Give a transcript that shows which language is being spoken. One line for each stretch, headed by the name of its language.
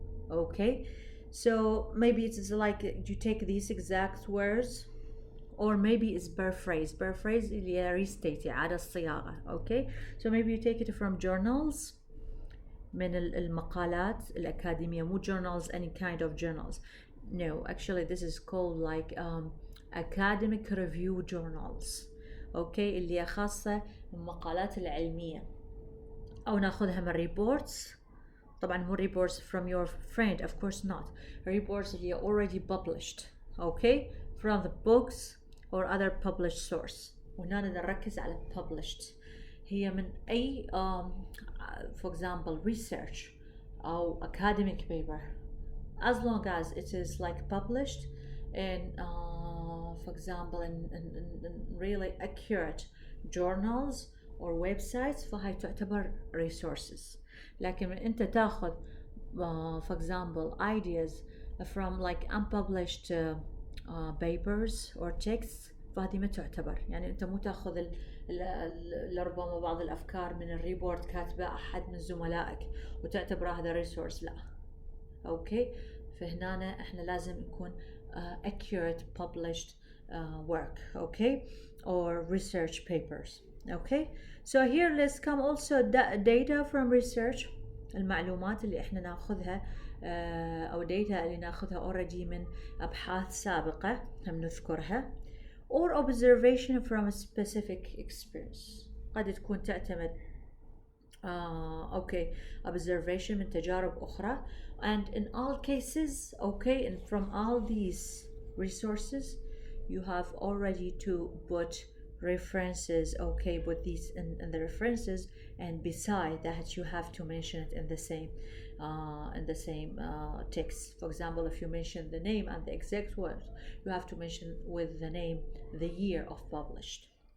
English: Okay, so maybe it's like you take these exact words, or maybe it's paraphrase.
Arabic: Paraphrase اللي restate إعادة الصياغة.
English: Okay, so maybe you take it from journals,
Arabic: من المقالات الأكاديمية، مو
English: journals any kind of journals. No, actually this is called like academic review journals.
Arabic: Okay, اللي خاصة المقالات العلمية، أو ناخذها من reports. طبعا مو
English: reports from your friend, of course not. Reports اللي already published, okay, from the books or other published source.
Arabic: وهنا نركز على published. هي من أي
English: for example research أو academic paper, as long as it is like published in for example in really accurate journals or websites،
Arabic: فهي تعتبر
English: resources.
Arabic: لكن أنت تاخذ
English: for example ideas from like unpublished papers or texts،
Arabic: فهذه ما تعتبر. يعني أنت مو تاخذ لربما بعض الأفكار من الريبورت كاتبة أحد من زملائك وتعتبر هذا ريسورس، لا. أوكي، فهنا إحنا لازم يكون
English: accurate published work, okay, or research papers. Okay, so here let's come also data from research،
Arabic: المعلومات اللي إحنا ناخذها أو data اللي ناخذها already من أبحاث سابقة هم نذكرها،
English: or observation from a specific experience.
Arabic: قد تكون تعتمد okay observation من تجارب أخرى.
English: And in all cases, okay, and from all these resources you have already to put references, okay, put these in the references, and beside that you have to mention it in the same text. For example, if you mention the name and the exact word, you have to mention with the name the year of published.